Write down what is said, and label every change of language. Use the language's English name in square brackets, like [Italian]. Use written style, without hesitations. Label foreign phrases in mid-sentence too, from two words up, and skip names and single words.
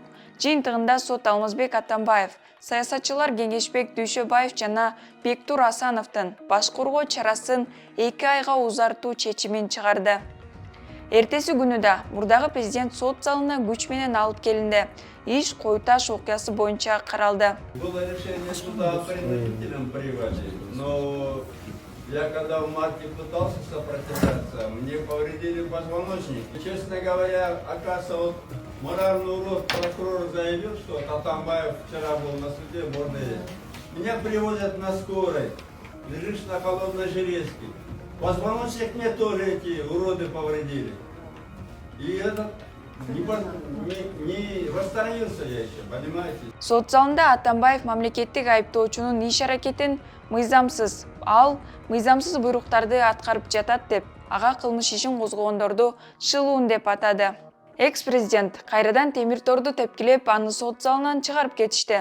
[Kyrgyz] Жыйынтыгында сот Алмазбек Атамбаев, саясатчылар Кеңешбек Дүйшөбаев жана Бектур Асановдун баш коргоо чарасын 2 айга узартуу чечимин чыгарды. Эртеси күнү да мурдагы президент сот залына күч менен алып келинди. Иш Кой Таш окуясы боюнча каралды. [Russian] Было решение суда принудительном приводе, но я когда в марте пытался сопротивляться, мне повредили позвоночник. Честно говоря, оказывается, моральный урод прокурор заявил, что Атамбаев вчера был на суде, можно есть. Меня привозят на скорой, лежишь на холодной железке. Позвоночник мне тоже эти уроды повредили. И этот не восстановился я еще, понимаете? [Kyrgyz] Сот залында Атамбаев мамлекеттик айыптоочунун иш-аракетин мыйзамсыз, ал мыйзамсыз буйруктарды аткарып жатат деп, ага кылмыш ишин козгогондорду шылуун деп атады. Экс-президент кайрадан темир торду тепкилеп, аны сот залынан чыгарып кетишти.